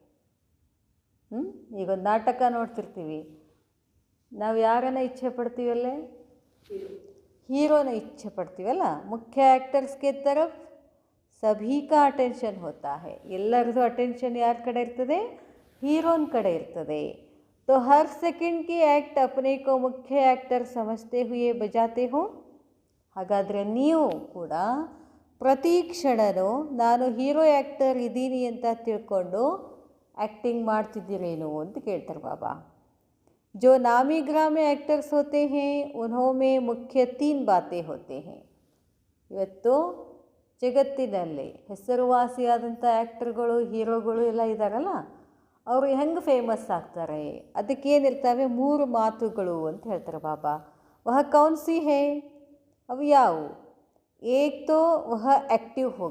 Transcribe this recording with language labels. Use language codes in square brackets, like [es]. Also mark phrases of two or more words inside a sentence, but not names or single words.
[kn] ಈಗ ಒಂದು ನಾಟಕ ನೋಡ್ತಿರ್ತೀವಿ, ನಾವು ಯಾರನ್ನ ಇಚ್ಛೆ ಪಡ್ತೀವಲ್ಲೇ? ಹೀರೋನ ಇಚ್ಛೆ ಪಡ್ತೀವಲ್ಲ. [hi] मुख्य ऐक्टर्सगे तरफ सभी का अटेंशन होता है. [kn] ಎಲ್ಲರದು ಅಟೆನ್ಷನ್ ಯಾರ ಕಡೆ ಇರ್ತದೆ? ಹೀರೋನ ಕಡೆ ಇರ್ತದೆ. [hi] तो हर सेकंड की एक्ट अपने को मुख्य एक्टर समझते हुए बजाते हो. [kn] ಹಾಗಾದರೆ ನೀವು ಕೂಡ ಪ್ರತಿ ಕ್ಷಣವೂ ನಾನು ಹೀರೋ ಆ್ಯಕ್ಟರ್ ಇದ್ದೀನಿ ಅಂತ ತಿಳ್ಕೊಂಡು ಆ್ಯಕ್ಟಿಂಗ್ ಮಾಡ್ತಿದ್ದೀರೇನು ಅಂತ ಕೇಳ್ತಾರೆ ಬಾಬಾ. [hi] जो नामी ग्रामी एक्टर्स होते हैं उन्होंने मुख्य 3 बातें होते हैं. [kn] ಇವತ್ತು ಜಗತ್ತಿನಲ್ಲಿ ಹೆಸರುವಾಸಿಯಾದಂಥ ಆ್ಯಕ್ಟರ್ಗಳು, ಹೀರೋಗಳು ಎಲ್ಲ ಇದ್ದಾರಲ್ಲ, ಅವರು ಹೆಂಗೆ ಫೇಮಸ್ ಆಗ್ತಾರೆ? ಅದಕ್ಕೇನಿರ್ತವೆ? 3 ಮಾತುಗಳು ಅಂತ ಹೇಳ್ತಾರೆ ಬಾಬಾ. [hi] वह कौन सी है? [kn] ಅವು ಯಾವುವು? [hi] एक तो वह एक्टिव होगा.